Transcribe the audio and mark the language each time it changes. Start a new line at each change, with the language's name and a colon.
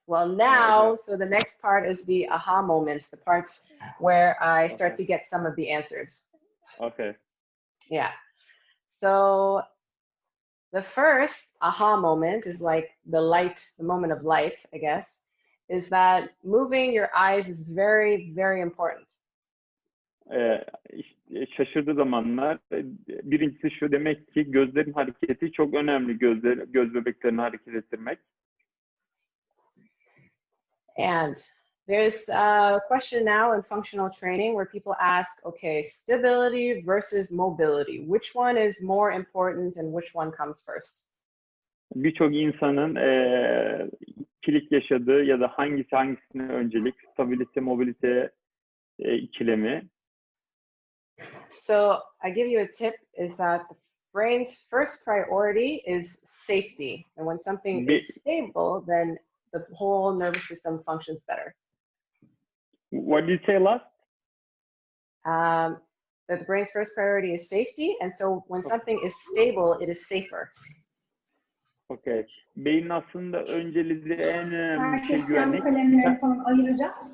English: Well, now, so the next part is the aha moments, the parts where I start to get some of the answers. Okay. Yeah. So the first aha moment is like the light, the moment of light, I guess, is that moving your eyes is very, very important.
Turkish: İşte şaşırdığı zamanlar birincisi şu, demek ki gözlerin hareketi çok önemli, göz bebeklerini hareket ettirmek.
English: And there's a question now in functional training where people ask, okay, stability versus mobility, which one is more important and which one comes first?
Turkish: Birçok insanın ikilik yaşadığı ya da hangisine öncelik, stabilite, mobilite ikilemi.
English: So I give you a tip is that the brain's first priority is safety. And when something is stable, then the whole nervous system functions better. What did you say last? That the brain's first priority is safety. And so when something is stable, it is safer. Okay.
Turkish: Beynin aslında önceliği en önemli şey güvenlik. Kalemleri falan ayıracağız.